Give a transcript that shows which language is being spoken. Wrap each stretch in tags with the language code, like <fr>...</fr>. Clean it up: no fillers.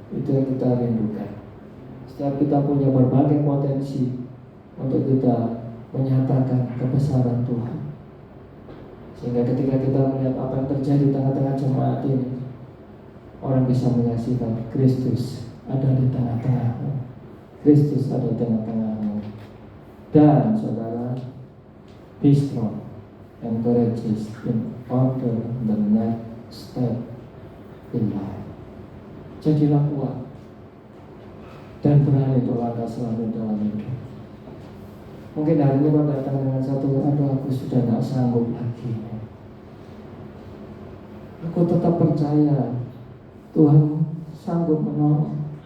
<id>Itu yang kita rindukan. Setiap kita punya berbagai potensi untuk kita menyatakan kebesaran Tuhan. Sehingga ketika kita melihat apa yang terjadi di tengah-tengah jemaat ini, orang bisa menyaksikan Kristus ada di tengah-tengahmu. Kristus ada di tengah-tengahmu. Dan saudara,</id> <en>be strong and courageous in order the next step in life.</en> <id>Jadilah kuat dan berani untuk langkah selanjutnya dalam hidup. Mungkin hari ini kau datang dengan satu, aduh aku sudah tidak sanggup lagi. Aku tetap percaya Tuhan sanggup menolong.</id>